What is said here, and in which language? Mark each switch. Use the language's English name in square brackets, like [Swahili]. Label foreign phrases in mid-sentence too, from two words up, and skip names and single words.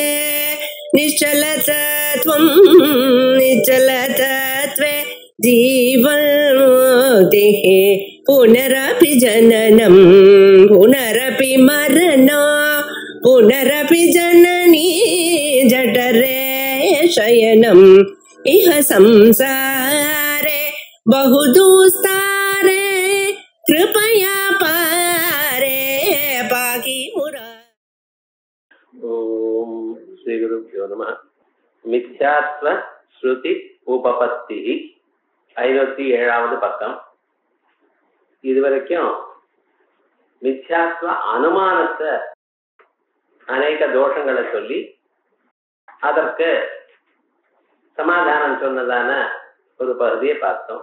[Sanskrit] निश्चलतत्वं निश्चलतत्वे जीवन्मुक्तिः पुनरपि जननं पुनरपि मरणं पुनरपि जननी जठरे शयनम् इह संसारे बहुदुस्तारे कृपया पारे पाहि मुरा। ओम श्री गुरुभ्यो नमः। मिथ्यात्व श्रुति उपपत्ति 507வது பக்கம். [Tamil] இதுவரைக்கும் மித்யாத்வ அனுமானத்தை அநேக தோஷங்களை சொல்லி அதற்கு சமாதானம் சொன்னதான ஒரு பகுதியை பார்த்தோம்.